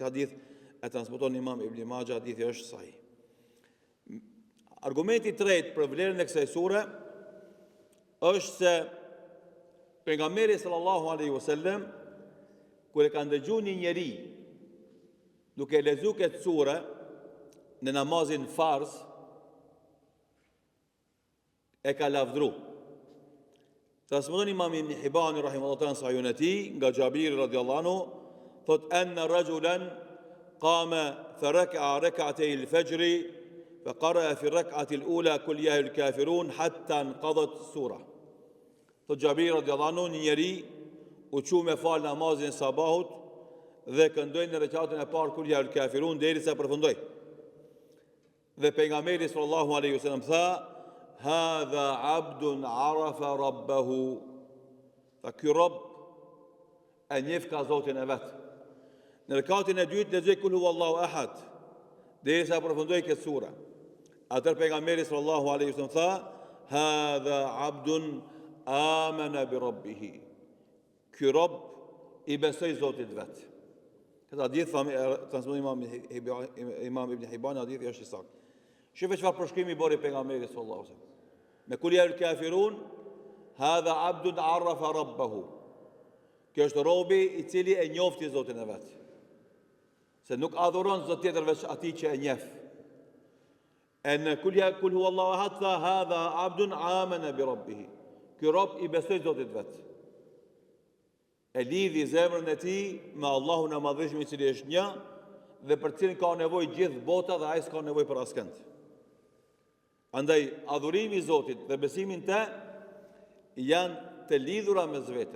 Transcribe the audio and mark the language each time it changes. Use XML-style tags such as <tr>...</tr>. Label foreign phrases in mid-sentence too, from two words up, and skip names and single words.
<sq>Hadith e transmeton Imam Ibn Majah, hadithi është sahih. Argumenti i tretë për vlerën e kësaj sure është se pejgamberi</sq> <ar>صلى الله عليه وسلم</ar> <sq>kur e ka ndëgjuar një njeri duke lexuar këtë sure në namazin farz, e ka lavdru. Transmeton Imam Ibn Hibban</sq> <ar>رحمه الله تعالى</ar> <sq>sahihun e tij nga Jabir</sq> <ar>رضي الله عنه,</ar> <sq>thot</sq> <ar>أن رجلا قام فركع ركعتي الفجر فقرأ في الركعة الأولى قل يا أيها الكافرون حتى انقضت السورة.</ar> <sq>Thot Jabir</sq> <ar>رضي الله عنه,</ar> <sq>një njeri u çu me fal namazin sabahut dhe këndoi në rekatin e parë</sq> <ar>قل يا أيها الكافرون</ar> <sq>derisa përfundoi. Dhe pejgamberi</sq> <ar>صلى الله عليه وسلم</ar> <sq>tha:</sq> <ar>"هذا عبد عرف ربه."</ar> <sq>Fa ky rob e njeh ka Zotin e vet. Në rekatin e dytë lexoj</sq> <ar>قل هو الله أحد,</ar> <sq>derisa përfundoi këtë sure. Atëherë pejgamberi</sq> <ar>صلى الله عليه وسلم</ar> <sq>tha:</sq> <ar>"هذا عبد آمن بربه."</ar> <sq>Ky rob i besoi Zotit vet. Këtë hadith transmeton Imam Ibn Hibban, hadithi është i saktë. Shifë çfarë përshkrimi bëri pejgamberi</sq> <ar>صلى الله عليه وسلم. Me قل يا أيها الكافرون، هذا عبد عرف ربه.</ar> <sq>Kjo është robi i cili e njofti Zotin e vet. Se nuk adhuron zot tjetër veç atij që e njeh. E në</sq> <ar>قل هو الله أحد</ar> <sq>tha</sq> <ar>هذا عبد آمن بربه.</ar> <sq>Ky rob i besoi Zotit vet. E lidhi zemrën e tij me Allahun e Madhëshëm i cili është një dhe për cilin ka nevojë gjithë bota dhe ai s'ka nevojë për askënd. Andaj adhurimi i Zotit dhe besimin te janë të lidhura me zvete.</sq>